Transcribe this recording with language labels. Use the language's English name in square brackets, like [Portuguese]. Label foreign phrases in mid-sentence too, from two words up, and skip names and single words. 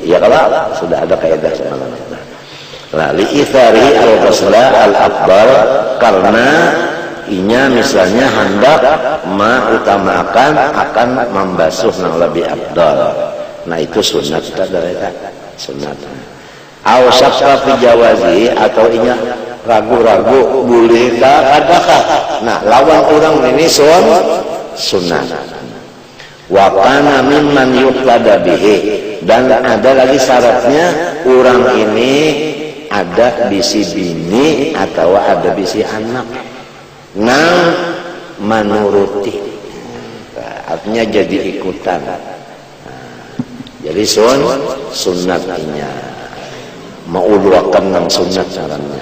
[Banjar] Ya kalau sudah ada kaidah semalam itu. Nah, [Arabic] لإيثار الغسل الأفضل [Banjar] karena inya misalnya hendak mengutamakan akan membasuh yang lebih afdal. Nah itu sunat dari sunat. [Arabic] أو شك في جواز [Banjar] atau inya ragu-ragu boleh adakah. Nah lawan orang ini sunat. [Arabic] وكان ممن يقتدى به [Banjar] dan ada lagi syaratnya orang ini ada bisi bini atau ada bisi anak nang menuruti, artinya jadi ikutan. Jadi sunatnya mengulurkan nang sunat caranya.